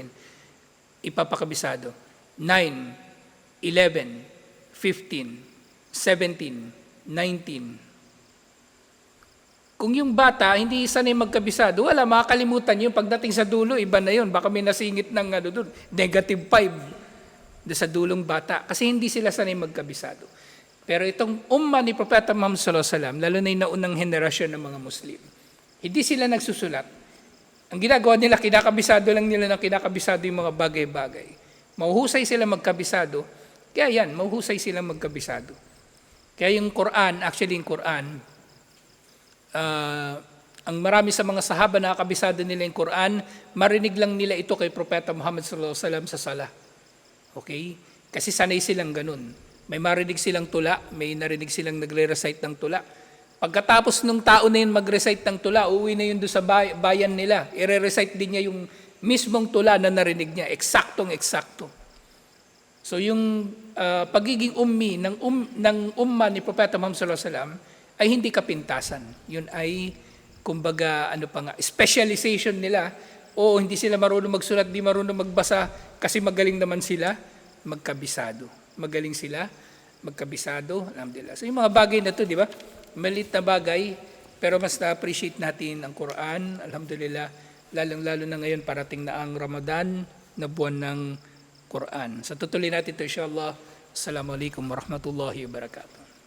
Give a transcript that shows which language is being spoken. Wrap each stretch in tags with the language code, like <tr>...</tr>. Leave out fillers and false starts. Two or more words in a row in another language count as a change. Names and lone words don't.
<tl>Ipapakabisado. 9, 11, 15, 17, 19. Kung yung bata, hindi sanay magkabisado, wala, makakalimutan yun. Pagdating sa dulo, iba na yun. Baka may nasingit ng negative 5 sa dulong bata. Kasi hindi sila sanay magkabisado. Pero itong umma ni Propeta Muhammad</tl> <ar>صلى الله عليه وسلم,</ar> <tl>lalo na yung naunang henerasyon ng mga Muslim, hindi sila nagsusulat. Ang ginagawa nila, kinakabisado lang nila ng kinakabisado yung mga bagay-bagay. Mahuhusay sila magkabisado, kaya yan, mahuhusay sila magkabisado. Kaya yung Quran, actually yung Quran, ang marami sa mga sahaba na kabisado nila yung Quran, marinig lang nila ito kay Propeta Muhammad</tl> <ar>صلى الله عليه وسلم</ar> <tl>sa sala. Okay? Kasi sanay silang ganun. May marinig silang tula, may narinig silang nagre-recite ng tula. Pagkatapos nung tao na yun mag-recite ng tula, uuwi na yun doon sa bayan nila. I-recite din niya yung mismong tula na narinig niya, eksaktong-eksakto. So yung pagiging ummi ng umma ni Propeta Muhammad</tl> <ar>صلى الله عليه وسلم</ar> <tl>ay hindi kapintasan. Yun ay, kumbaga, specialization nila. O hindi sila marunong magsulat, di marunong magbasa, kasi magaling naman sila magkabisado. Magaling sila magkabisado, alhamdulillah. So yung mga bagay na to, di ba? Maliit na bagay, pero mas na-appreciate natin ang Quran, alhamdulillah, lalong-lalo na ngayon parating na ang Ramadan na buwan ng Quran. So tutuloy natin ito, insyaAllah.</tl> <ar>السلام عليكم ورحمة الله وبركاته.</ar>